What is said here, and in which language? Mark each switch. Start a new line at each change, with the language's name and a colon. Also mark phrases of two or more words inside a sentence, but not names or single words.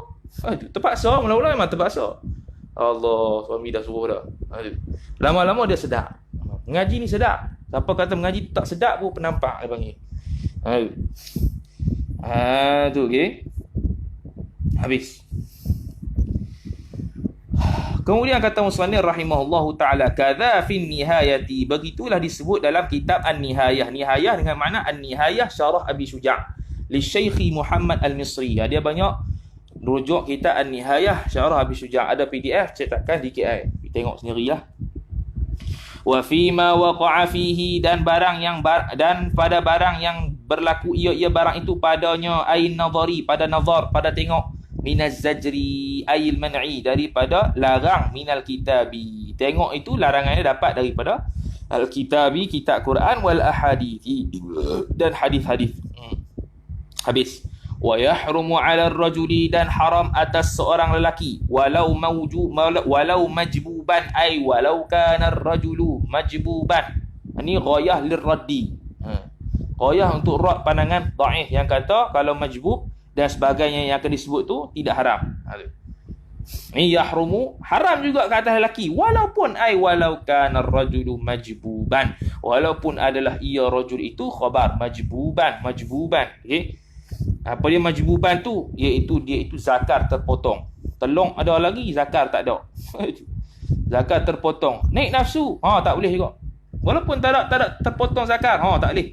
Malay: Terpaksa, mula-mula memang terpaksa. Allah, suami dah suruh dah. Lama-lama dia sedap. Mengaji ni sedap. Siapa kata mengaji tak sedap pun penampak dia panggil. Tu okey. Habis. Kemudian kata musannif
Arabic: رحمه الله تعالى، كذا في النهاية,
Malay: begitulah disebut dalam kitab An-Nihayah. Nihayah dengan makna An-Nihayah syarah Abi Syuja' li Syekh Muhammad Al-Misri. Dia banyak rujuk kitab An-Nihayah syarah Abi Syuja'. Ada PDF cetakan di KI. Tengok sendirilah.
Arabic: وفيما وقع فيه,
Malay: dan pada barang yang berlaku ia barang itu padanya,
Arabic: عن النظر,
Malay: pada nazar, pada tengok,
Arabic: من الزجر أي المنع,
Malay: daripada larang,
Arabic: من الكتاب,
Malay: tengok itu larangannya dapat daripada al-kitabi, kitab Quran,
Arabic: والأحاديث,
Malay: dan hadis-hadis. Habis.
Arabic: ويحرم على الرجل,
Malay: dan haram atas seorang lelaki,
Arabic: ولو مجبوبا، أي ولو كان الرجل مجبوبا. Ini غاية للرد.
Malay: Ghayah untuk rad pandangan dhaif yang kata kalau majbub dan sebagainya yang akan disebut tu tidak haram. Ini yahrumu, haram juga ke atas lelaki, walaupun
Arabic: ولو كان الرجل مجبوبا,
Malay: walaupun adalah ia rajul itu khabar majbuban. Okey. Apa dia majbuban tu? Iaitu dia itu zakar terpotong. Telung ada lagi, zakar tak ada. Zakar terpotong. Naik nafsu, tak boleh juga. Walaupun tak ada terpotong zakar, tak boleh.